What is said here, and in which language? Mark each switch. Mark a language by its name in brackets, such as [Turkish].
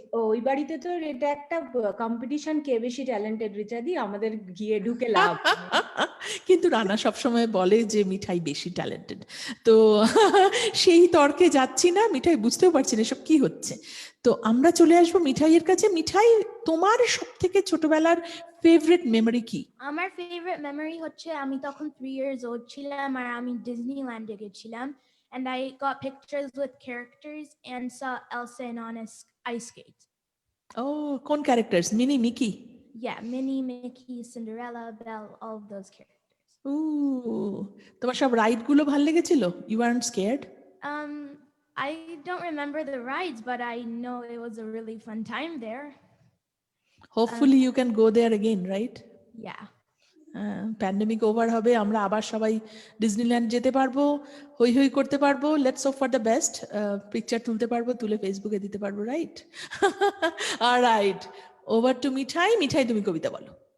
[Bangla] ওই বাড়িতে তো এটা একটা কম্পিটিশন, কে বেশি ট্যালেন্টেড রিচাদি, আমাদের গিয়ে ঢুকে লাভ। কিন্তু রানা সবসময় বলে যে মিঠাই বেশি ট্যালেন্টেড, তো সেই তর্কে যাচ্ছি না। মিঠাই বুঝতেও পারছি না এসব কি হচ্ছে। তো আমরা চলে আসবো মিঠাইয়ের কাছে। মিঠাই, তোমার সব থেকে ছোটবেলার ফেভারিট মেমরি কি? আমার [English] favorite memory [Bangla] হচ্ছে আমি তখন [English] 3 years old [Bangla] ছিলাম আর আমি ডিজনিল্যান্ডে গেছিলাম, [English] and I got pictures with characters and saw Elsa and Anna's ice skates. [Bangla] ও, কোন characters? Mini, Mickey? [English] Yeah, Minnie, Mickey, Cinderella, Belle, all of those characters. [Bangla] ও, তোমার সব রাইড গুলো ভালো লেগেছিল? [English] You aren't scared? I don't remember the rides, but I know it was a really fun time there. Hopefully you can go there again, right? Yeah. [Bangla] Pandemic over হবে, আমরা আবার সবাই Disneyland যেতে পারবো, হই হই করতে পারবো, [English] let's hope for the best, [Bangla] picture তুলতে পারবো, তুলে ফেসবুকে দিতে পারবো, রাইট? অলরাইট, ওভার টু মিঠাই। মিঠাই, তুমি কবিতা বলো।